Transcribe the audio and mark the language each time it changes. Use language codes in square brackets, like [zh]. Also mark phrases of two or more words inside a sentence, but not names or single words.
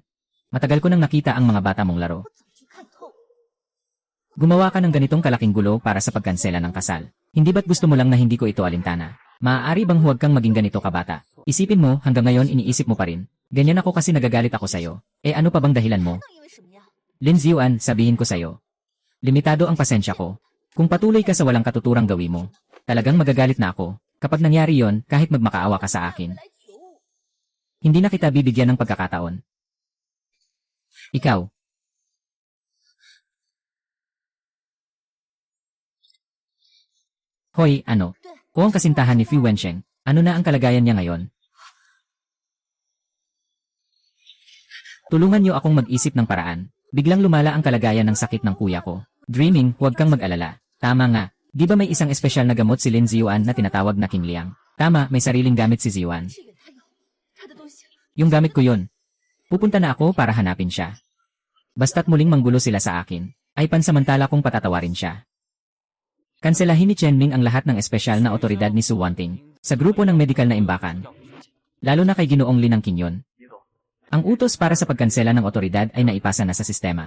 [tl] Matagal ko nang nakita ang mga bata mong laro. Gumawa ka ng ganitong kalaking gulo para sa pagkansela ng kasal. Hindi ba't gusto mo lang na hindi ko ito alintana? Maaari bang huwag kang maging ganito kabata? Isipin mo, hanggang ngayon iniisip mo pa rin. Ganyan ako kasi nagagalit ako sa'yo. Eh ano pa bang dahilan mo? [zh] 因为什么呀？ [tl] Lin Xiuan, sabihin ko sa'yo. Limitado ang pasensya ko. Kung patuloy ka sa walang katuturang gawin mo, talagang magagalit na ako. Kapag nangyari yon, kahit magmakaawa ka sa akin, [zh] 来求我。 [tl] hindi na kita bibigyan ng pagkakataon. Ikaw. Hoy, ano? Kung ang kasintahan ni Fu Wensheng, ano na ang kalagayan niya ngayon? Tulungan niyo akong mag-isip ng paraan. Biglang lumala ang kalagayan ng sakit ng kuya ko. Dreaming, huwag kang mag-alala. Tama nga. Di ba may isang espesyal na gamot si Lin Xiuan na tinatawag na King Liang? Tama, may sariling gamit si Xiuan. [zh] 这个他有，他的东西。 [tl] Yung gamit ko yun. Pupunta na ako para hanapin siya. Basta't muling manggulo sila sa akin, ay pansamantala kong patatawarin siya. Kanselahin ni Chen Ming ang lahat ng espesyal na otoridad ni Su Wanting sa grupo ng medikal na imbakan. Lalo na kay Ginoong Lin ng Kinyon. Ang utos para sa pagkansela ng otoridad ay naipasa na sa sistema.